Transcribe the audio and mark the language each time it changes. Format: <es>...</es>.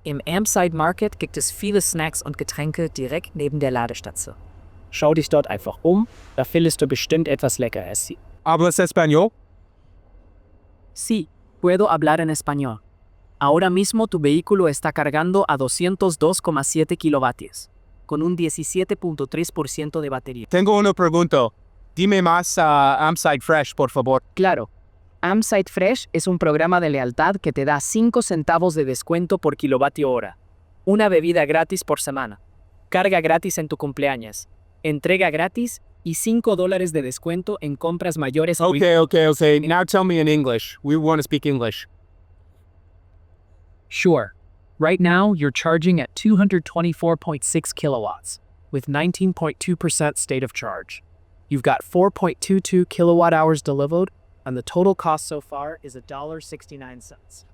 <de>Im Ampside Market gibt es viele Snacks und Getränke direkt neben der Ladestation. Schau dich dort einfach da findest du bestimmt etwas Leckeres.</de> <es>Hablas español? Sí, puedo hablar en español. Ahora mismo tu vehículo está cargando a 202,7 kilovatios, con un 17.3% de batería. Tengo una pregunta. Dime más Amside Fresh, por favor. Claro, Amside Fresh es un programa de lealtad que te da 5 centavos de descuento por kilovatio hora, una bebida gratis por semana, carga gratis en tu cumpleaños, entrega gratis y $5 de descuento en compras mayores.</es> <en>Okay. Now tell me in English. We want to speak English. Sure. Right now, you're charging at 224.6 kilowatts, with 19.2% state of charge. You've got 4.22 kilowatt hours delivered, and the total cost so far is $1.69.</en>